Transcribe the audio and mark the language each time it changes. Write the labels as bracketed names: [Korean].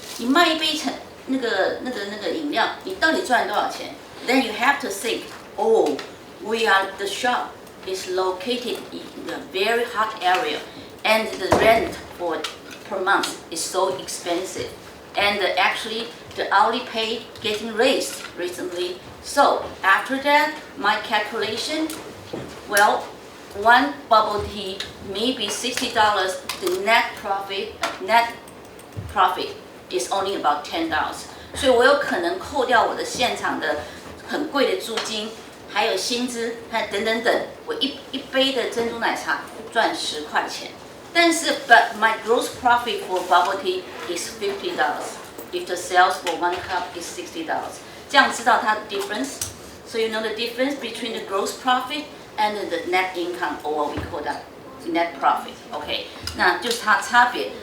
[Chinese] 你卖一杯那个饮料，你到底赚多少钱 ？ [English] Then you have to think, the shop is located in a very hot area, and the rent per month is so expensive, and actually the hourly pay getting raised recently. So after that, my calculation, one bubble tea may be $60. The net profit is only about $10. [Chinese] 所以我有可能扣掉我的现场的很贵的租金，还有薪资，还等等等，我一杯的珍珠奶茶赚10块钱。但是 [English] but my gross profit for bubble tea is $50. If the sales for one cup is $60. [Chinese] 这样知道它的 [English] difference, so you know the difference between the gross profit and the net income, or what we call that net profit. [Chinese] OK， 那就是它差别。